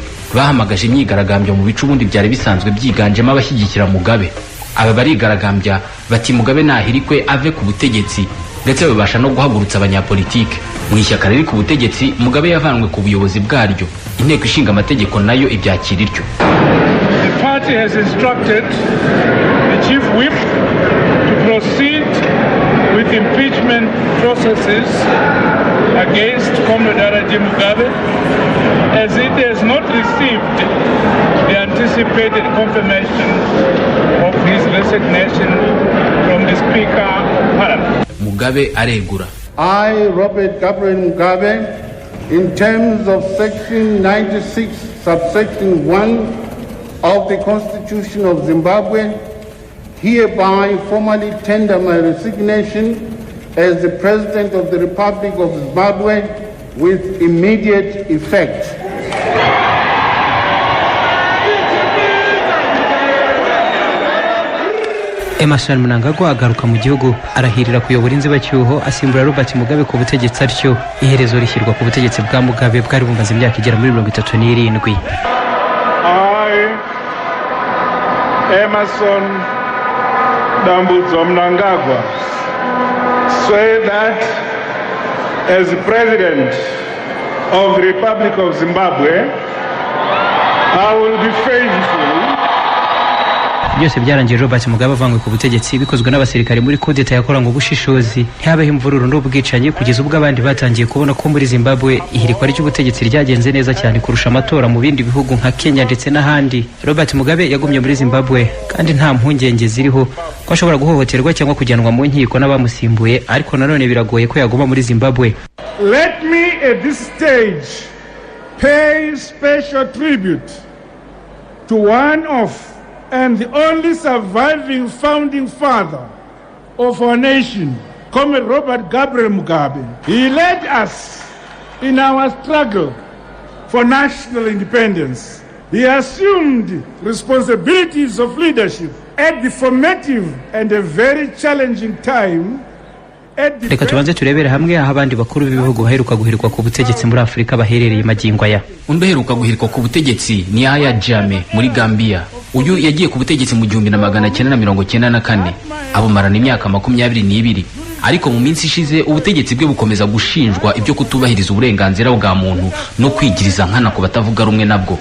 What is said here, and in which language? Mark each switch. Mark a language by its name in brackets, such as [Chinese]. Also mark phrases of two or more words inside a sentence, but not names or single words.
[Kinyarwanda] Bahamagaje imyigaragambyo mu bice ubundi byari bisanzwe byiganjemo abashyigikira Mugabe. Aba barigaragambya bati Mugabe nahirikwe ave ku butegetsi, ndetse babasha no guhagurutsa abanyapolitike. Mu ishyaka riri ku butegetsi Mugabe yavanwe ku buyobozi bwaryo, inteko ishinga amategeko nayo ibyakira iryo. [English] The party has instructed the chief whip to proceed with impeachment processes against Comrade Mugabe, as it has not received the anticipated confirmation of his resignation from the Speaker of Parliament. [Kinyarwanda] Mugabe aregura. [English] I, Robert Mugabe, in terms of Section 96, subsection 1 of the Constitution of Zimbabwe, hereby formally tender my resignation as the President of the Republic of Zimbabwe with immediate effect. [Kinyarwanda] Ismael Mwanafunzi agaruka mu gihugu arahirira kuyobora inzibacyuho asimbura Robert Mugabe ku butegetsi, atyo iherezo rishyirwa ku butegetsi bwa Mugabe bwari bumaze imyaka igera muri 37. [English] Emerson Mnangagwa swear that as the President of the Republic of Zimbabwe, I will be faithful. [Kinyarwanda] Byose byarangiye Robert Mugabe avanywe ku butegetsi bikozwe n'abasirikare muri kudeta yakoranywe ubushishozi, ntihabeho imvururu n'ubwicanyi, kugeza ubwo abandi batangiye kubona ko muri Zimbabwe ihirikwa ry'ubutegetsi ryagenze neza cyane kurusha amatora mu bindi bihugu nka Kenya ndetse n'ahandi. Robert Mugabe yagumye muri Zimbabwe kandi nta mpungenge ziriho ko ashobora guhohoterwa cyangwa kujyanwa mu nkiko n'abamusimbuye, ariko nanone biragoye ko yaguma muri Zimbabwe. [English] Let me at this stage pay special tribute to one of and the only surviving founding father of our nation, Comrade Robert Mugabe. He led us in our struggle for national independence. He assumed responsibilities of leadership at the formative and a very challenging time. [Kinyarwanda] Reka tubanze turebere hamwe aho abandi bakuru b'ibihugu baheruka guhirikwa ku butegetsi muri Afurika baherereye magingo aya. Undi uheruka guhirikwa ku butegetsi ni Yahya Jammeh muri Gambia. Uyu yagiye ku butegetsi mu 1994, abumarana imyaka 22, ariko mu minsi ishize ubutegetsi bwe bukomeza gushinjwa ibyo kutubahiriza uburenganzira bwa muntu no kwigiriza nkana ku batavuga rumwe nabwo.